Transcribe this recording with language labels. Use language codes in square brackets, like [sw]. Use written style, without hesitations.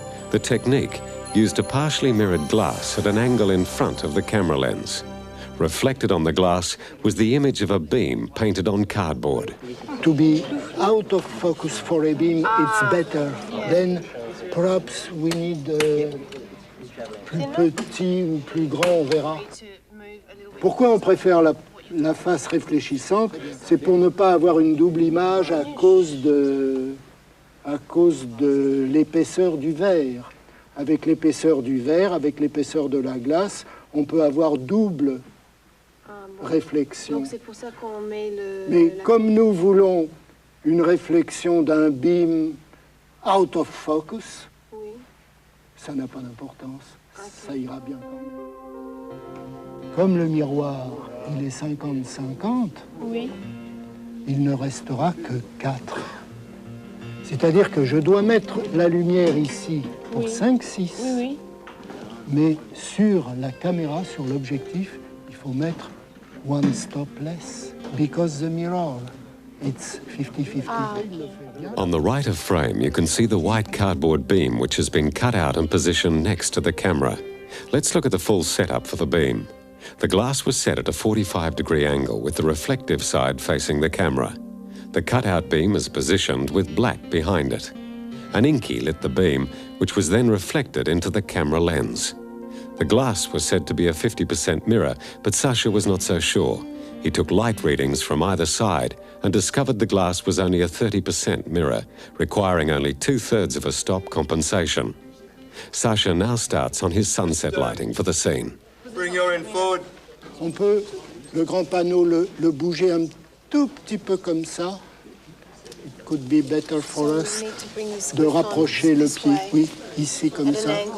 [en] The technique used a partially mirrored glass at an angle in front of the camera lens. Reflected on the glass was the image of a beam painted on cardboard. To be out of focus for a beam, it's better. Then perhaps we need [fr] plus petit ou plus grand, on verra. Pourquoi on préfère la face réfléchissante? C'est pour ne pas avoir une double image à cause de l'épaisseur du verre. Avec l'épaisseur du verre, avec l'épaisseur de la glace, on peut avoir double réflexion. Donc c'est pour ça qu'on met le... Mais comme nous voulons une réflexion d'un beam [en] out of focus, [fr] oui. Ça n'a pas d'importance. Okay. Ça ira bien. Comme le miroir, il est 50-50, oui. Il ne restera que 4. C'est-à-dire que je dois mettre la lumière ici pour 5-6. Oui. Mais sur la caméra, sur l'objectif, il faut mettre [en] one stop less. Because the mirror, it's 50-50. On the right of frame, you can see the white cardboard beam which has been cut out and positioned next to the camera. Let's look at the full setup for the beam. The glass was set at a 45-degree angle with the reflective side facing the camera. The cutout beam is positioned with black behind it. An inky lit the beam, which was then reflected into the camera lens. The glass was said to be a 50% mirror, but Sacha was not so sure. He took light readings from either side and discovered the glass was only a 30% mirror, requiring only 2/3 of a stop compensation. Sacha now starts on his sunset lighting for the scene. Bring your in forward. [fr] On peut, le grand panneau, le bouger un tout petit peu comme ça. [en] It could be better for us [fr] de rapprocher le pied, oui, ici comme ça.